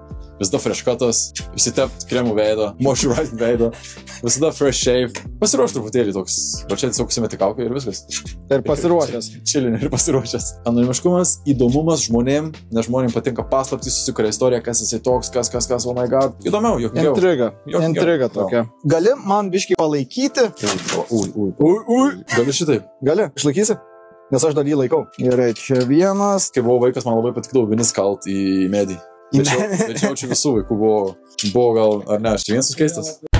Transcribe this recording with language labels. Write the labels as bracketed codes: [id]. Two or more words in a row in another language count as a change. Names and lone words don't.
[lt] Visada [en] fresh cutas, [lt] įsitept kremų veidą, moisturize veidą, visada [en] fresh shave. [lt] Pasiruoš truputėlį toks, va čia tiesiog užsimeti kaukę ir viskas. Ir pasiruošęs. Čilinė ir pasiruošęs. Anonimiškumas, įdomumas žmonėm, nes žmonėm patinka paslaptys, susikuria istorija, kas jisai toks, kas, [en] oh my god. [lt] Įdomiau, juokingiau. Intriga tokia. Gali man biškį palaikyti? Gali šitaip. Gali, išlaikysi? Nes aš dar jį laikau. Gerai, čia vienas. Kai buvau vaikas, man labai patikdavo vinis kalt į medį. Tačiau čia visų vaikų buvo gal, ar ne, aš čia vienas užkeistas.